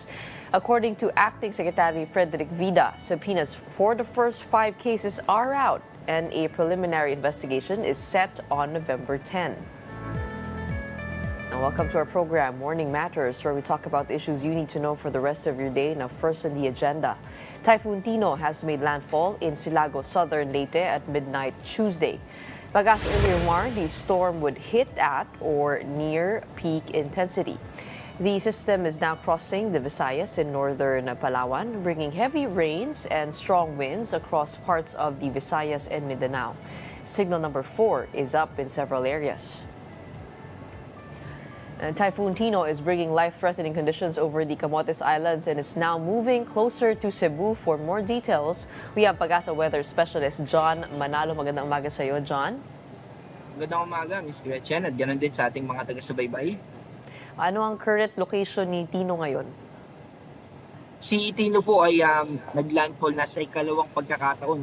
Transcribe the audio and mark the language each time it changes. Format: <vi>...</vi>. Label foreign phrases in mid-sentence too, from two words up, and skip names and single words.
<en>According to Acting Secretary Frederick Vida, subpoenas for the first 5 cases are out and a preliminary investigation is set on November 10. And welcome to our program, Morning Matters, where we talk about the issues you need to know for the rest of your day. Now, first on the agenda, Typhoon Tino has made landfall in Silago, southern Leyte at midnight Tuesday. Pag-asa earlier warned the storm would hit at or near peak intensity. The system is now crossing the Visayas in northern Palawan, bringing heavy rains and strong winds across parts of the Visayas and Mindanao. Signal number 4 is up in several areas. And Typhoon Tino is bringing life-threatening conditions over the Camotes Islands and is now moving closer to Cebu. For more details, we have Pag-asa weather specialist John Manalo.</en> <tl>Magandang umaga sa iyo, John. Magandang umaga, Miss Gretchen, at ganoon din sa ating mga taga-subaybay. Ano ang</tl> <en>current location</en> <tl>ni Tino ngayon? Si Tino po ay naglandfall na sa ikalawang pagkakataon.</tl>